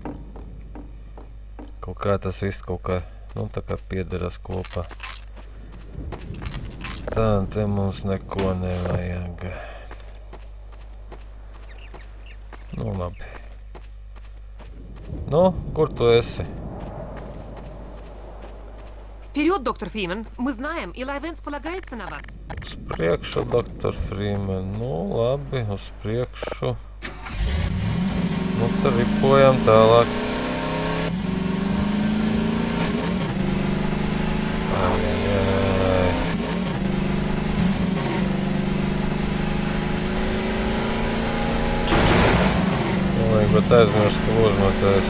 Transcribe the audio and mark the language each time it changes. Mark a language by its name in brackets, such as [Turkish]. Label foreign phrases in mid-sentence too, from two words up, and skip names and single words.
[Latvian] Kaut kā tas viss kaut kā, nu, tā kā piederas kopā. Tā, te mums neko nevajag. Nu, labi. Nu, kur tu esi? [Russian] Вперед, доктор Фримен! Мы знаем, Илай Венс полагается на вас. [Latvian] Uz priekšu, doktor Frīmen. Nu, labi, uz priekšu. Nu, tad ripojam tālāk. Ai. Vajag pat aizmirst, ka ložmetējs.